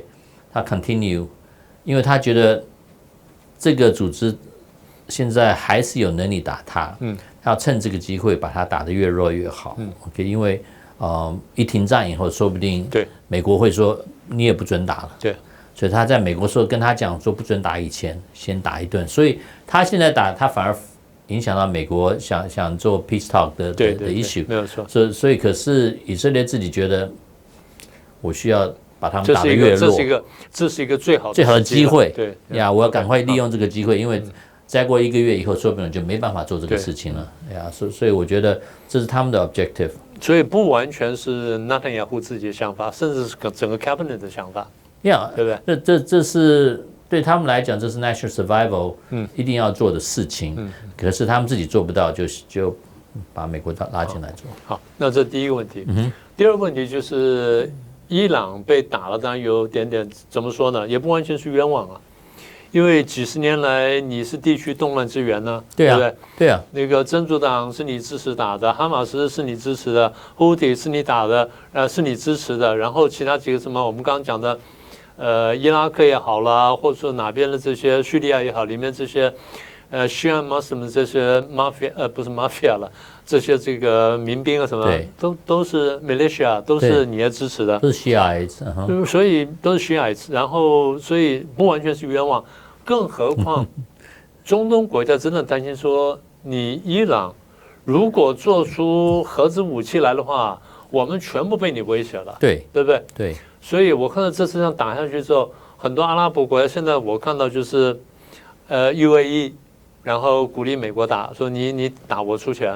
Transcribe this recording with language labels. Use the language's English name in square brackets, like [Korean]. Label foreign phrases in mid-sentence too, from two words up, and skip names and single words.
[Chinese] 他 continue， 因為他覺得這個組織現在還是有能力打他，他要趁這個機會把他打得越弱越好，OK， 因為一停戰以後，說不定美國會說你也不准打了，對，所以他在美國說跟他講說不准打以前先打一頓，所以他現在打他反而影響到美國想做 [English] peace talk [Chinese] 的 issue，沒有錯，所以可是以色列自己覺得我需要把他們打得越弱，這是一個最好的機會。對呀，我要趕快利用这個機會，因為再過1個月以後，說不定就沒辦法做這個事情了。呀，所以我覺得這是他們的 objective。所以不完全是納坦雅胡自己的想法，甚至是整個 cabinet 的想法。呀，對不對？這是對他們來講，這是 [English] national survival， [Chinese] 一定要做的事情。可是他們自己做不到，就把美國拉進來做。好，那這第一個問題。第二個問題就是。伊朗被打了，當然有點怎麼說呢？也不完全是冤枉啊，因為幾十年來你是地區動亂之源呢，對不對？對啊。那個真主黨是你支持打的，哈馬斯是你支持的，胡迪是你打的，是你支持的，然後其他幾個什麼我們剛剛講的，伊拉克也好啦，或者說哪邊的這些敘利亞也好，裡面這些 [English] Shia Muslim [Chinese] 這些 mafia 不是 mafia 了。這些這個民兵啊什麼，都是 militia， 都是你也支持的，都是 Shiites，所以都是 Shiites，然後所以不完全是冤枉，更何況中東國家真的擔心說，你伊朗如果做出核子武器來的話，我們全部被你威脅了，對不對？對，所以我看到這次上打下去之後，很多阿拉伯國家現在我看到就是UAE， 然後鼓勵美國打，說你打我出錢。